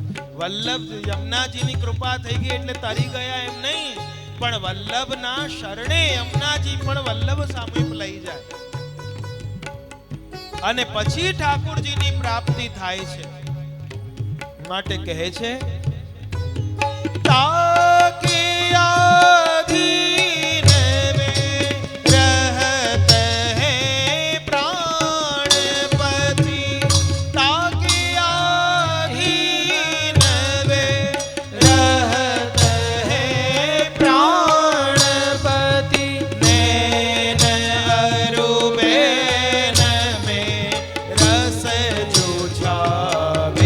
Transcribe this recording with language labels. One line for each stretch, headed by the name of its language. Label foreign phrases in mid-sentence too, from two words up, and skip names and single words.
Gujarati: વલ્લભ, યમુનાજીની કૃપા થઈ ગઈ એટલે તરી ગયા એમ નહીં, પણ વલ્લભના શરણે યમુનાજી પણ વલ્લભ સામીપ લઈ જાય અને પછી ઠાકુરજીની પ્રાપ્તિ થાય છે. માટે કહે છે,
Braj: ताके आधीन में रहत है प्राणपति, ताके आधीन में रहत है प्राणपति, नैन अरु बैन में रस जो छावे.